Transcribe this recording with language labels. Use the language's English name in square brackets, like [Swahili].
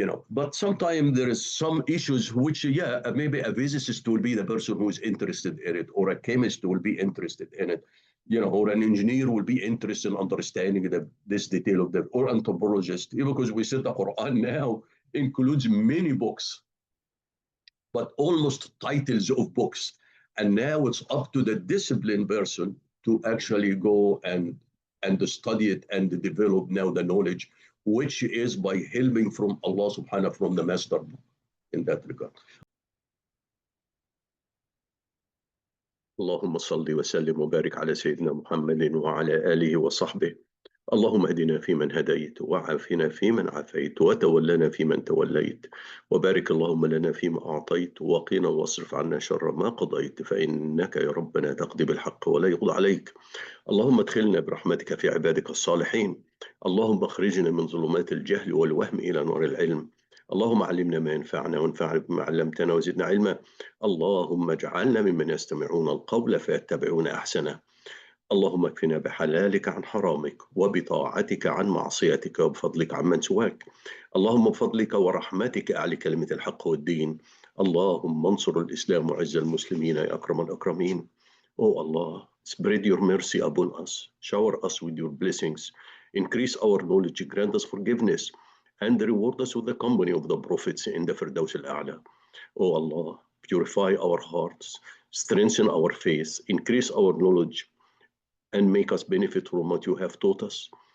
[English] But sometimes there is some issues which, maybe a physicist will be the person who is interested in it, or a chemist will be interested in it, or an engineer will be interested in understanding this detail of that, or anthropologist, because we said the Quran now includes many books, but almost titles of books. And now it's up to the disciplined person to actually go and study it and develop now the knowledge, which is by helping from Allah subhanahu from the master in that regard. [Arabic] اللهم صل وسلم وبارك على سيدنا محمد وعلى آله وصحبه اللهم اهدنا فيمن هديت، وعافنا فيمن عافيت، وتولنا فيمن توليت، وبارك اللهم لنا فيما أعطيت، وقنا واصرف عنا شر ما قضيت، فإنك يا ربنا تقضي بالحق ولا يقضى عليك. اللهم ادخلنا برحمتك في عبادك الصالحين. اللهم اخرجنا من ظلمات الجهل والوهم إلى نور العلم. اللهم علمنا ما ينفعنا، وانفعنا بما علمتنا، وزدنا علما. اللهم اجعلنا ممن يستمعون القول فيتبعون أحسنه. اللهم اكفنا بحلالك عن حرامك، وبطاعتك عن معصيتك، وبفضلك عمن سواك. اللهم بفضلك ورحمتك أعلي كلمة الحق والدين. اللهم انصر الإسلام وعز المسلمين يا أكرم الأكرمين. [English] Oh Allah, spread your mercy upon us, shower us with your blessings, increase our knowledge, grant us forgiveness, and reward us with the company of the prophets in the Firdaus al-A'la. Oh Allah, purify our hearts, strengthen our faith, increase our knowledge, and make us benefit from what you have taught us.